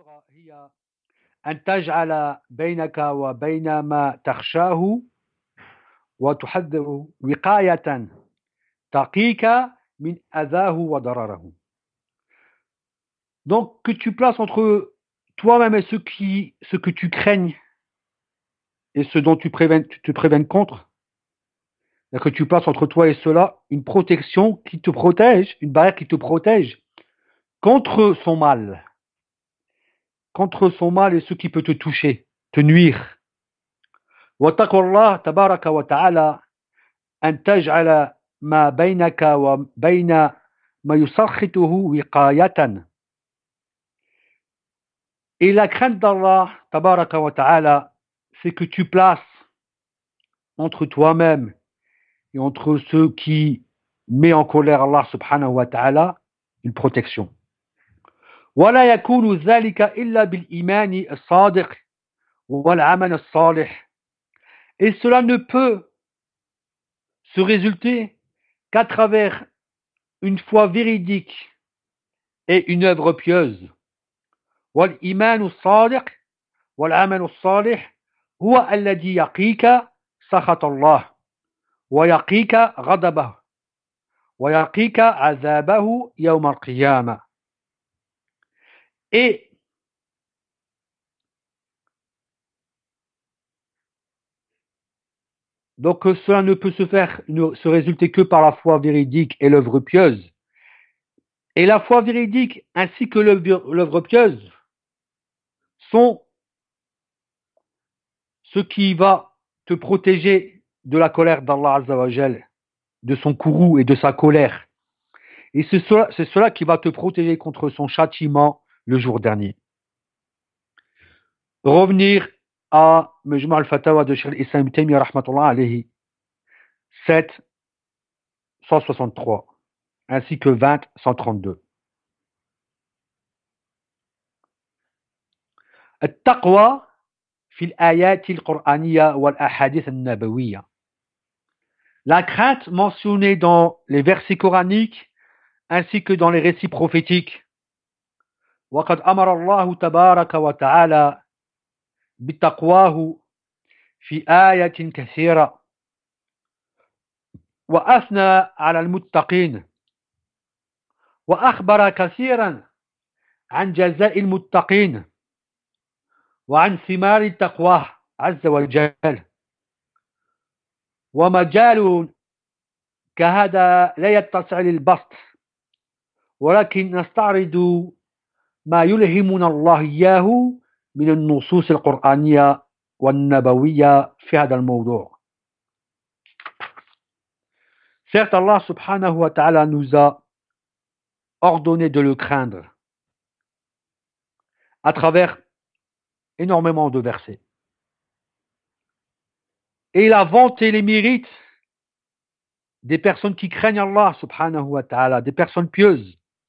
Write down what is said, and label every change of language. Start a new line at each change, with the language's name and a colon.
Arabic: هي أن تجعل بينك وبين ما تخشاه وتحذره وقاية تقيك من أذاه وضرره.
French: Donc que tu places entre toi-même et ce que tu craignes et ce dont tu te préviens contre, et que tu places entre toi et cela une protection qui te protège, une barrière qui te protège contre son mal. Contre son mal et ce qui peut te toucher, te nuire.
Arabic: وَاتَّقُوا اللَّهَ تَبَارَكَ وَتَعَالَى أَنْ تَجْعَلَ مَا بَيْنَكَ وَبَيْنَ مَا يُسَخِّطُهُ وِقَايَةً.
French: Et la crainte d'Allah,
Arabic: تَبَارَكَ وَتَعَالَى,
French: c'est que tu places entre toi-même et entre ceux qui met en colère Allah subhanahu wa ta'ala une protection.
Arabic: ولا يكون ذلك إلا بالإيمان الصادق والعمل الصالح.
French: Et cela ne peut se résulter qu'à travers une foi véridique et une œuvre pieuse.
Arabic: والإيمان الصادق والعمل الصالح هو الذي يقيك سخط الله ويقيك غضبه ويقيك عذابه يوم القيامة.
French: إيه؟ Donc cela ne peut se faire, ne se résulter que par la foi véridique et l'œuvre pieuse. Et la foi véridique ainsi que l'œuvre pieuse sont ce qui va te protéger de la colère d'Allah Azza wa Jal, de son courroux et de sa colère. Et c'est cela qui va te protéger contre son châtiment le jour dernier. Revenir à Majmu' al-Fatawa de Cheikh Issa Ibn Taymiyyah rahmatullah alayhi, 7163 ainsi que 20132.
Arabic: التقوى في الآيات القرآنية والأحاديث النبوية.
French: La crainte mentionnée dans les versets coraniques ainsi que dans les récits prophétiques.
Arabic: وقد أمر الله تبارك وتعالى بتقواه في آية كثيرة وأثنى على المتقين وأخبر كثيرا عن جزاء المتقين وعن ثمار التقوى عز وجل ومجال كهذا لا يتسع للبسط ولكن نستعرض ما يلهمنا الله إياه من النصوص القرآنية والنبوية في هذا الموضوع.
French: Certes, Allah subhanahu wa ta'ala nous a ordonné de le craindre à travers énormément de versets. Et il a vanté les mérites des personnes qui craignent Allah subhanahu wa ta'ala, des personnes pieuses.